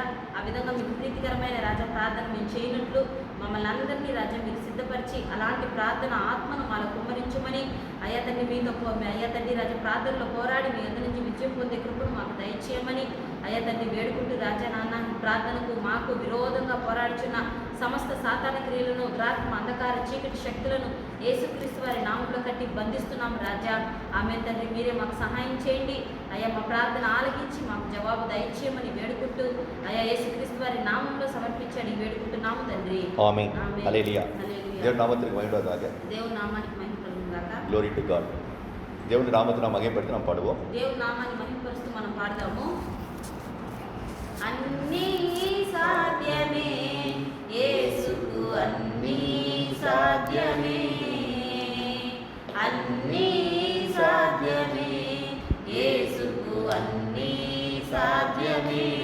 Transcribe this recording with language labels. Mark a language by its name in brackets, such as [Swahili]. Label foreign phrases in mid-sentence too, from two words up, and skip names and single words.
[Telugu] ఆ విధంగా మీకు ప్రీతికరమైన రాజా ప్రార్థన మేము చేయనట్లు మమ్మల్ని అందరినీ రాజా మీరు సిద్ధపరిచి అలాంటి ప్రార్థన ఆత్మను మాలో కుమ్మరించమని అయ్యా తండ్రి మీతో అయ్యా తండ్రి రాజా ప్రార్థనలో పోరాడి మీ యొద్ద నుంచి విజయం పొందే కృపను మాకు దయచేయమని అయ్యా తండ్రి వేడుకుంటూ రాజా నాన్న ప్రార్థనకు మాకు విరోధంగా పోరాడుచున్న సమస్త సాతాన క్రియలను, దురాత్మ, అంధకార, చీకటి శక్తులను యేసుక్రీస్తు వారి నామంలో కట్టి బంధిస్తున్నాం రాజా. ఆమె తండ్రి మీరే మాకు సహాయం చేయండి అయ్యా. మా ప్రార్థన ఆలకించి మాకు జవాబు దయచేయమని వేడుకుంటూ అయ్యా యేసుక్రీస్తు వారి నామంలో సమర్పించండి వేడుకుంటున్నాము తండ్రి. [Tamil] ஆமென். ஹல்லேலூயா. தேவன் நாமத்திற்கு மகிமை உண்டாவதாக. [Telugu] దేవుని నామానికి మహిమ కలుగుగాక. [English] Glory to God. [Tamil] దేవుని నామத்தை நாம் மகிமைப்படுத்தி நாம் பாடுவோம். [Telugu] దేవుని నామాన్ని మహిమపరుస్తూ మనం పాడదాము. అన్నీ సాధ్యమే యేసుకు, అన్నీ సాధ్యమే, అన్నీ సాధ్యమే యేసుకు, అన్నీ సాధ్యమే.